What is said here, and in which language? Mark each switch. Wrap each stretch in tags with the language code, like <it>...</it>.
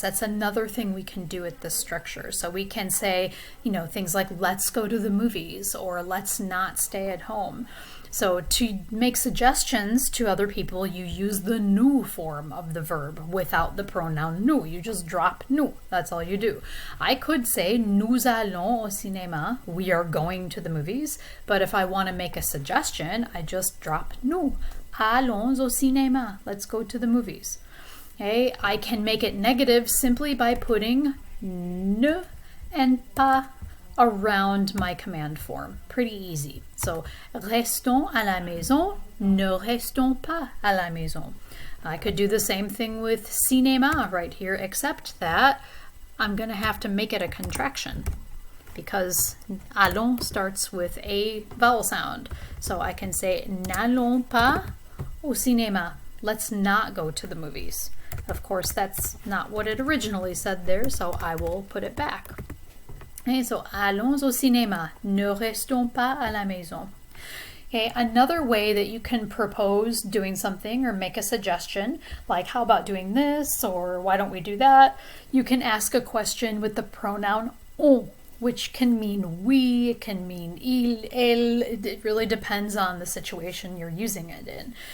<en>That's another thing we can do with this structure. So we can say, things like let's go to the movies or let's not stay at home. So to make suggestions to other people, you use the nous form of the verb without the pronoun nous. You just drop nous. That's all you do. I could say</en> <fr>nous allons au cinéma.</fr> <en>We are going to the movies. But if I want to make a suggestion, I just drop nous.</en> <fr>Allons au cinéma.</fr> <en>Let's go to the movies. Okay, I can make it negative simply by putting ne and pas around my command form. Pretty easy.</en> <fr>So, restons à la maison, ne restons pas à la maison.</fr> <en>I could do the same thing with cinéma right here, except that I'm going to have to make it a contraction because allons starts with a vowel sound. So I can say</en> <fr>n'allons pas au cinéma.</fr> <en>Let's not go to the movies. Of course, that's not what it originally said there, so I will put it back.</en> <fr>Okay, so allons au cinéma, ne restons pas à la maison.</fr> <en>Okay, another way that you can propose doing something or make a suggestion, like how about doing this or why don't we do that? You can ask a question with the pronoun on, which can mean we, it can mean il, elle. It really depends on the situation you're using it in.</en>